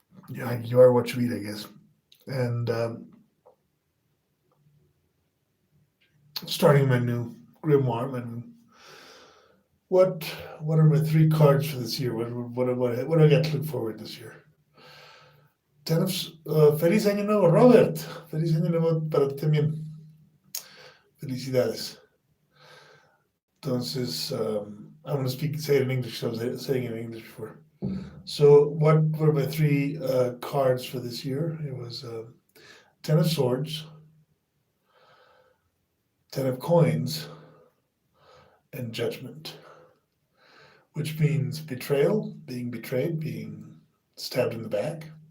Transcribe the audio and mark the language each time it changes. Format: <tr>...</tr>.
<en>Yeah, you are what you eat, I guess. And starting my new grimoire, what what are my three cards for this year? What do I got to look forward this year? Ten of</en> <es>Feliz Año Nuevo, Robert. Feliz Año Nuevo para ti también. Felicidades.</es> <en>Entonces, I'm going to say it in English. I was saying it in English before. So, what were my three cards for this year? It was Ten of Swords, Ten of Coins, and Judgment, which means betrayal, being betrayed, being stabbed in the back.</en>